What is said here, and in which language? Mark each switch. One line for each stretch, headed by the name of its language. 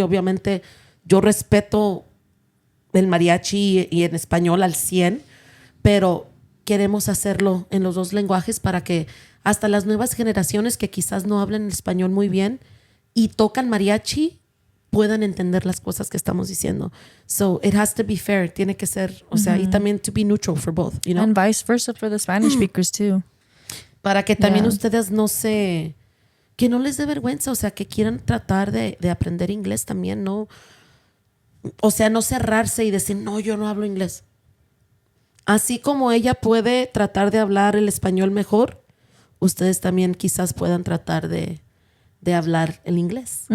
Spanish: Obviamente yo respeto el mariachi y en español al 100, pero queremos hacerlo en los dos lenguajes para que hasta las nuevas generaciones que quizás no hablan español muy bien y tocan mariachi puedan entender las cosas que estamos diciendo.
English: So it has to be fair.
Spanish: Tiene que ser, o sea, y también
English: to be neutral for both, you know? And vice versa for the Spanish speakers too.
Spanish: Para que también ustedes que no les dé vergüenza, o sea, que quieran tratar de aprender inglés también, ¿no? O sea, no cerrarse y decir, no, yo no hablo inglés. Así como ella puede tratar de hablar el español mejor, ustedes también quizás puedan tratar de hablar el inglés.